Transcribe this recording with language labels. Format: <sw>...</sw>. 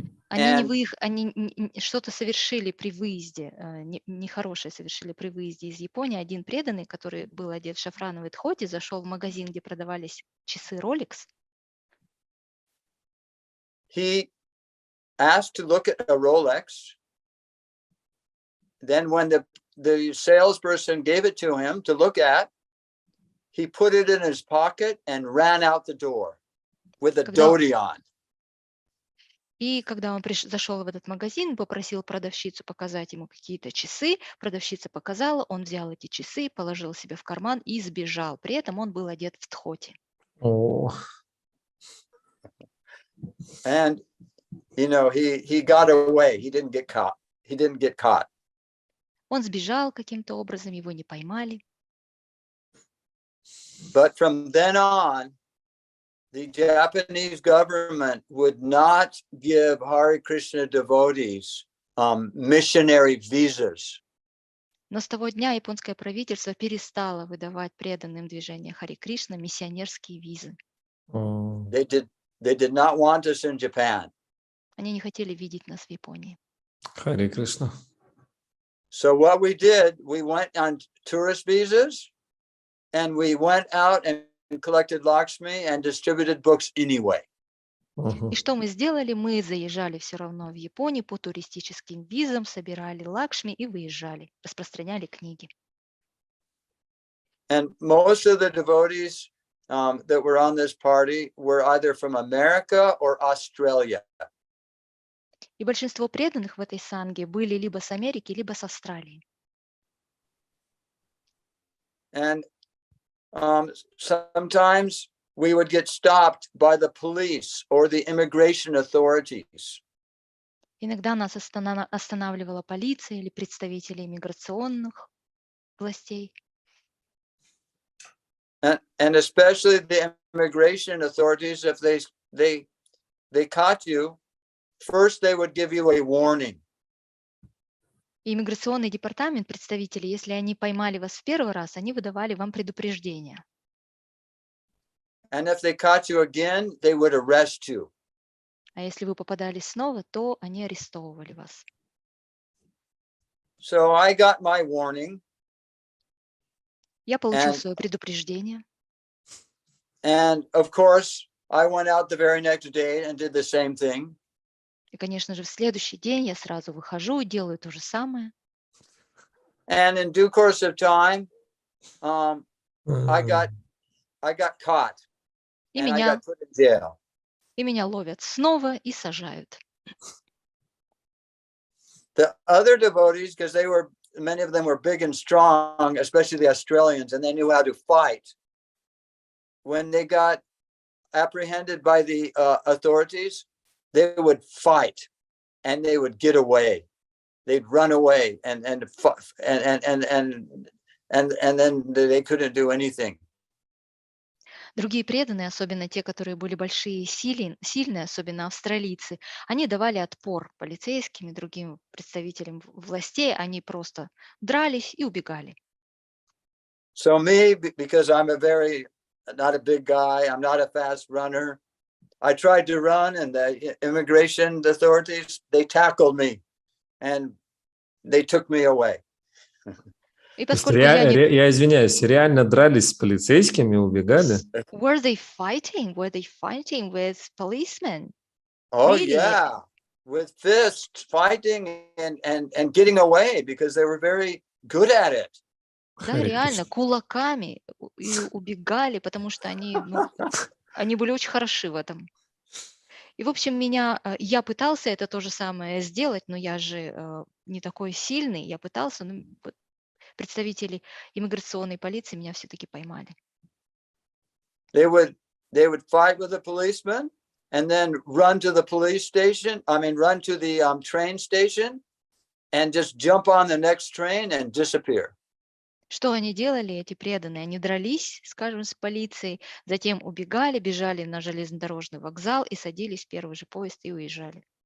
<ru>Они что-то совершили при выезде, нехорошее совершили при выезде из Японии. Один преданный, который был одет в шафрановый дхоти, зашел в магазин, где продавались часы Rolex.</ru> <en>He asked to look at a Rolex. Then when the salesperson gave it to him to look at, he put it in his pocket and ran out the door with a dhoti on.</en> <ru>И когда он зашел в этот магазин, попросил продавщицу показать ему какие-то часы, продавщица показала, он взял эти часы, положил себе в карман и сбежал. При этом он был одет в дхоти.</ru> <en>And he got away. He didn't get caught. He didn't get caught.</en> <ru>Он сбежал каким-то образом, его не поймали.</ru> <en>But from then on, the Japanese government would not give Hare Krishna devotees missionary visas.</en> <ru>Но с того дня японское правительство перестало выдавать преданным движения Харе Кришна миссионерские визы.</ru> <en>They did not want us in Japan.</en> <ru>Они не хотели видеть нас в Японии. Харе Кришна.</ru> <en>So what we did, we went on tourist visas, and we went out and collected Lakshmi and distributed books anyway.</en> <ru>И что мы сделали? Мы заезжали все равно в Японию по туристическим визам, собирали лакшми и выезжали, распространяли книги.</ru> <en>And most of the devotees that were on this party were either from America or Australia.</en> <ru>И большинство преданных в этой санге были либо с Америки, либо с Австралии.</ru> <en>And sometimes we would get stopped by the police or the immigration authorities.</en> <ru>Иногда нас останавливала полиция или представители иммиграционных властей.</ru> <en>And especially the immigration authorities, if they caught you, first they would give you a warning.</en> <ru>И иммиграционный департамент, представители, если они поймали вас в первый раз, они выдавали вам предупреждение.</ru> <en>And if they caught you again, they would arrest you.</en> <ru>А если вы попадались снова, то они арестовывали вас.</ru> <en>So I got my warning.</en> <ru>Я получил свое предупреждение.</ru> <en>And of course, I went out the very next day and did the same thing.</en> <ru>И, конечно же, в следующий день я сразу выхожу и делаю то же самое.</ru> <en>And in due course of time, I got caught.</en> <ru>И</ru> <en>And I got put in jail.</en> <ru>меня ловят снова и сажают.</ru> <en>The other devotees, because many of them were big and strong, especially the Australians, and they knew how to fight. When they got apprehended by the authorities, they would fight, and they would get away. They'd run away, and then they couldn't do anything.</en> <ru>Другие преданные, особенно те, которые были большие и сильные, особенно австралийцы, они давали отпор полицейским и другим представителям властей, они просто дрались и убегали.</ru> <en>So me, because I'm not a big guy, I'm not a fast runner. I tried to run, and the immigration authorities, they tackled me, and they took me away.</en> <ru>И То есть поскольку я не... я извиняюсь, реально дрались с полицейскими, убегали?</ru> <en>Were they fighting? Were they fighting with policemen? Oh, Really? yeah, with fists, fighting and getting away because they were very good at it.</en> <ru>Да, реально, кулаками и убегали, потому что они, они были очень хороши в этом. И, в общем, я пытался это то же самое сделать, но я же не такой сильный, я пытался, но представители иммиграционной полиции меня все-таки поймали.</ru> <en>They would fight with a policeman and then run to the police station. Run to the train station and just jump on the next train and disappear.</en> <ru>Что они делали, эти преданные? Они дрались, скажем, с полицией, затем убегали, бежали на железнодорожный вокзал и садились в первый же поезд и уезжали.</ru>